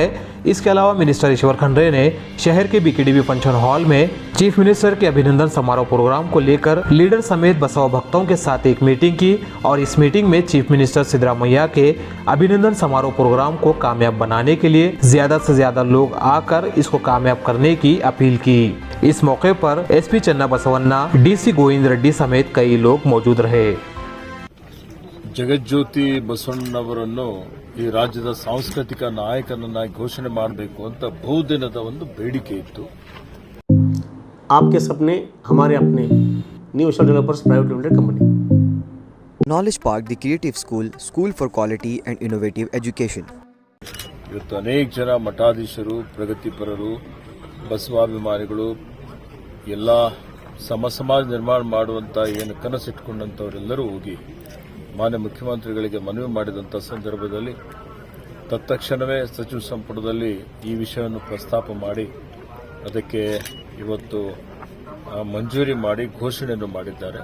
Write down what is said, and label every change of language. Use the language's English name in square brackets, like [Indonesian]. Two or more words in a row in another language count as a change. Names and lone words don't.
[Hindi] इसके अलावा मिनिस्टर ईश्वर खंड्रे ने शहर के बीकेडीबी फंक्शन हॉल में [English] Chief Minister [Hindi] के अभिनंदन समारोह प्रोग्राम को लेकर लीडर समेत बसवा भक्तों के साथ एक मीटिंग की और इस मीटिंग में [English] Chief Minister [Hindi] सिद्धरामैया के अभिनंदन समारोह प्रोग्राम को कामयाब बनाने के लिए ज्यादा से ज्यादा लोग आकर इसको कामयाब करने की अपील की। इस मौके पर एसपी चन्ना बसवन्ना, डीसी गोविंद रेड्डी समेत कई लोग मौजूद रहे। [Kannada] ಜಗಜ್ಯೋತಿ ಬಸವಣ್ಣನವರನ್ನು ಈ ರಾಜ್ಯದ ಸಾಂಸ್ಕೃತಿಕ ನಾಯಕನನ್ನಾಗಿ ಘೋಷಣೆ ಮಾಡಬೇಕು ಅಂತ ಬಹುದಿನದ ಒಂದು ಬೇಡಿಕೆ ಇತ್ತು। [Hindi] आपके सपने हमारे अपने न्यू एशिया डेवलपर्स प्राइवेट लिमिटेड कंपनी। [English] Knowledge Park, the creative school for quality and innovative education. [Kannada] ಇವತ್ತು ಅನೇಕ ಜನ ಮಠಾಧೀಶರು, ಪ್ರಗತಿಪರರು, ಬಸವಾಭಿಮಾನಿಗಳು ಎಲ್ಲ ಸಮಾಜ ನಿರ್ಮಾಣ ಮಾಡುವಂತ ಏನು ಕನಸಿಟ್ಟುಕೊಂಡಂತವರೆಲ್ಲರೂ ಹೋಗಿ ಮಾನ್ಯ ಮುಖ್ಯಮಂತ್ರಿಗಳಿಗೆ ಮನವಿ ಮಾಡಿದಂಥ ಸಂದರ್ಭದಲ್ಲಿ ತತ್ಕ್ಷಣವೇ ಸಚಿವ ಸಂಪುಟದಲ್ಲಿ ಈ ವಿಷಯವನ್ನು ಪ್ರಸ್ತಾಪ ಮಾಡಿ ಅದಕ್ಕೆ ಇವತ್ತು ಮಂಜೂರಿ ಮಾಡಿ ಘೋಷಣೆಯನ್ನು ಮಾಡಿದ್ದಾರೆ।